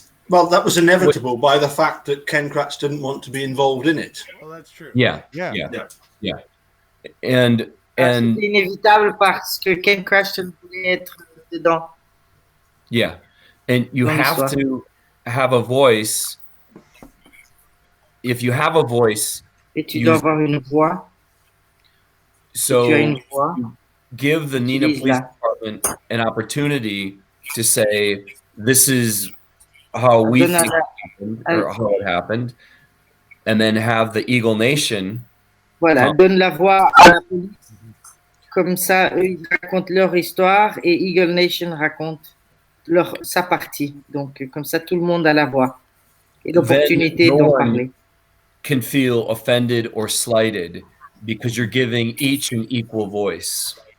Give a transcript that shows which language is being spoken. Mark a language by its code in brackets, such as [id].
[en] Well, that was inevitable by the fact that Ken Kratz didn't want to be involved in it. Well, that's true. Yeah. And [fr] c'est inévitable parce que Ken Kratz voulait être dedans. [en] Yeah, and you have to have a voice. If you have a voice, [fr] et tu dois avoir une voix. [en] So [fr] tu as une voix, [en] give the Nina Police Department an opportunity to say, this is how we think it happened, or how it happened, and then have the Eagle Nation. [fr] Voilà, donne la voix à la police. Comme ça, eux, ils racontent leur histoire et Eagle Nation raconte sa partie. Donc, comme ça, tout le monde a la voix et l'opportunité d'en parler. [en] Can feel offended or slighted because you're giving each an equal voice.